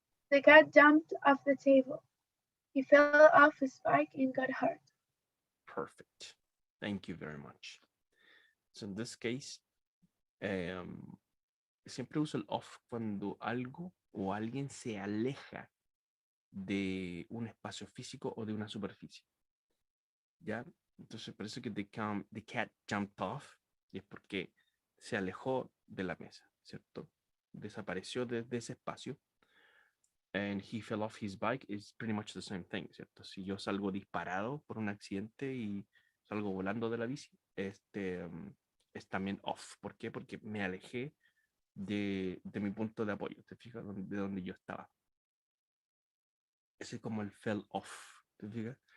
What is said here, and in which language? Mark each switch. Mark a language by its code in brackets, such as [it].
[en] The cat jumped off the table. He fell off his bike and got hurt. Perfect. Thank you very much. So in this case, [es] siempre uso el off cuando algo o alguien se aleja de un espacio físico o de una superficie. ¿Ya? Entonces parece que [en] the cat jumped off [es] y es porque se alejó de la mesa, ¿cierto? Desapareció de ese espacio. [en] And he fell off his bike is pretty much the same thing, ¿cierto? [es] Si yo salgo disparado por un accidente y salgo volando de la bici, es también off. ¿Por qué? Porque me alejé de mi punto de apoyo, ¿te fijas? De donde yo estaba. Ese es como el fell off, ¿te fijas?